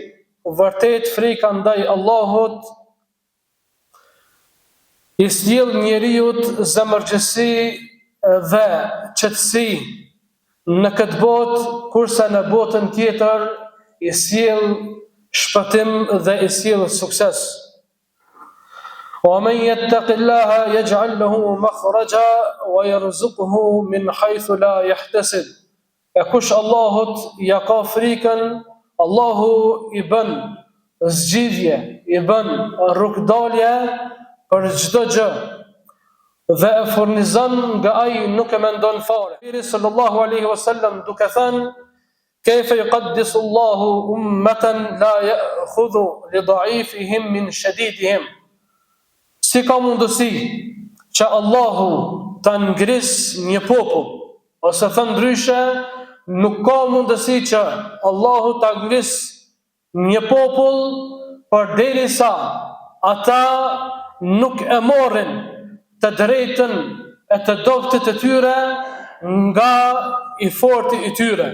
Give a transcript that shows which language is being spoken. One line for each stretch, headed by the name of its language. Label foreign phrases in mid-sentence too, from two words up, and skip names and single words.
Albanian: Vërtet frika ndaj Allahut i sjell njeriut zemërgjësi dhe qetësi në këtë botë, kurse në botën tjetër i sjell shpëtim dhe i sjell sukses.
Arabic: وَمَنْ يَتَّقِ اللَّهَ يَجْعَلْ لَهُ مَخْرَجًا وَيَرْزُقْهُ مِنْ حَيْثُ لَا يَحْتَسِبُ.
Albanian: E kush Allahut ja ka frikën, Allahu i bën zgjidhje, i bën rrugdalje për çdo gjë dhe e furnizon nga ai nuk e mendon fare. Pejgamberi
Arabic: صلى الله عليه وسلم
Albanian: duke thënë:
Arabic: "كيف يقدس الله أمة لا يأخذ لضعيفهم من شديدهم."
Albanian: Si ka mundësi që Allahu ta ngris një popull, ose thënë ndryshe, nuk ka mundësi që Allahu ta ngris një popull përderisa ata nuk e morrin të drejtën e të dobtit të tyre nga i forti i tyre.